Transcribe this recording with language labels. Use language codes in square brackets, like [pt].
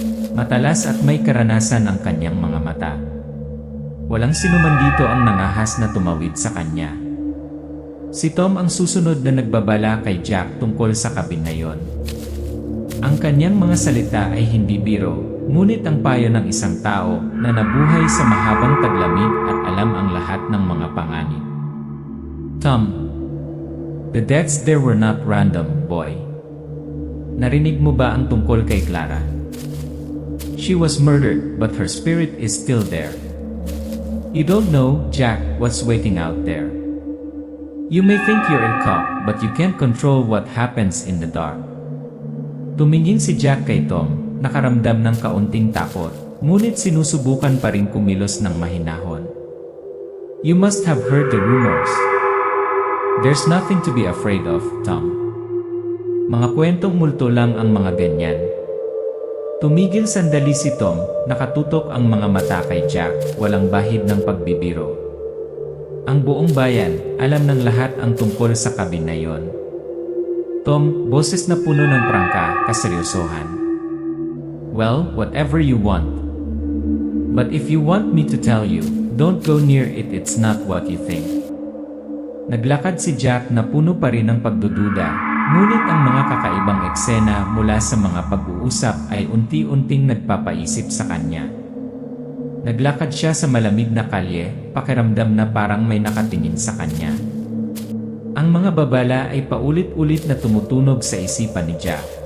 [tl] Matalas at may karanasan ang kanyang mga mata. Walang sinuman dito ang nangahas na tumawid sa kanya. Si Tom ang susunod na nagbabala kay Jack tungkol sa kabin na yon. Ang kanyang mga salita ay hindi biro, ngunit ang payo ng isang tao na nabuhay sa mahabang taglamig at alam ang lahat ng mga panganib. [en] Tom, the deaths there were not random, boy. [tl] Narinig mo ba ang tungkol kay Clara? [en] She was murdered, but her spirit is still there. You don't know, Jack, what's waiting out there. You may think you're a cop, but you can't control what happens in the dark. [tl] Tumingin si Jack kay Tom, nakaramdam ng kaunting takot, ngunit sinusubukan pa rin kumilos ng mahinahon. [en] You must have heard the rumors. There's nothing to be afraid of, Tom. [tl] Mga kwentong multo lang ang mga ganyan. Tumigil sandali si Tom, nakatutok ang mga mata kay Jack, walang bahid ng pagbibiro. Ang buong bayan, alam ng lahat ang tungkol sa kabin na yon. Tom, boses na puno ng prangka, kaseryosohan. [en] Well, whatever you want. But if you want me to tell you, don't go near it, it's not what you think. [tl] Naglakad si Jack na puno pa rin ng pagdududa. Ngunit ang mga kakaibang eksena mula sa mga pag-uusap ay unti-unting nagpapaisip sa kanya. Naglakad siya sa malamig na kalye, pakiramdam na parang may nakatingin sa kanya. Ang mga babala ay paulit-ulit na tumutunog sa isipan ni Jack.